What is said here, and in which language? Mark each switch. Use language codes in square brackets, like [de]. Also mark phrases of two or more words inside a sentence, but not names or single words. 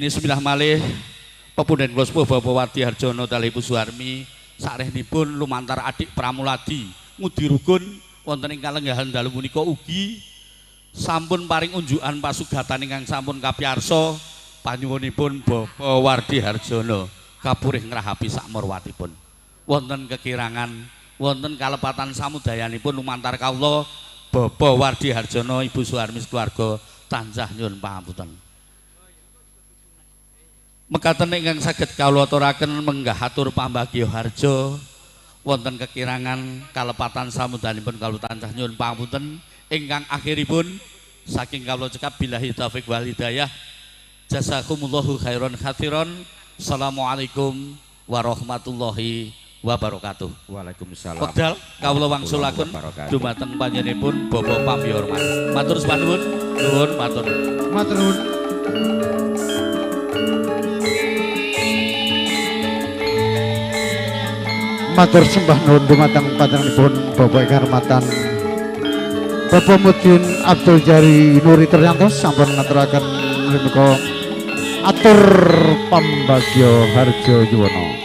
[jv] Dene sepindah malih Pepunden kula sepuh Bapak Wardi Harjono Dali Ibu Suharmi sarehnipun lumantar adik Pramuladi ngudi rukun wonten ing kalenggahan dalu punika ugi sampun paring unjukan pasugatan ingkang sampun kapiyarsa panyuwunipun Bapak Wardi Harjono kapurih ngrahapi sak marwatipun wonten kekirangan wonten kalepatan samudayanipun lumantar kawula Bapak Wardi Harjono Ibu Suharmi keluarga tansah nyuwun pangapunten. Mekaten ingkang saged kawula aturaken menggah atur pambagya harja wonten kekirangan kalepatan samudayanipun kawula tansah nyuwun pangapunten ingkang akhiripun saking kawula cekap [ar] بالله التوفيق والهداية جزاكم الله خيرا كثيرا. السلام عليكم ورحمة الله وبركاته. [jv] Waalaikumsalam. Wekdal kawula wangsulaken dumateng panjenenganipun Bapak Pambi hormat. Matur nuwun, nuwun matur. Matur nuwun. Matur sembah nuwun dumateng panjenenganipun Bapak Kehormatan Bapak Mudin Abdul Jari Nuri Triyanto sampun ngaturaken menika atur pambagya harja yuwana.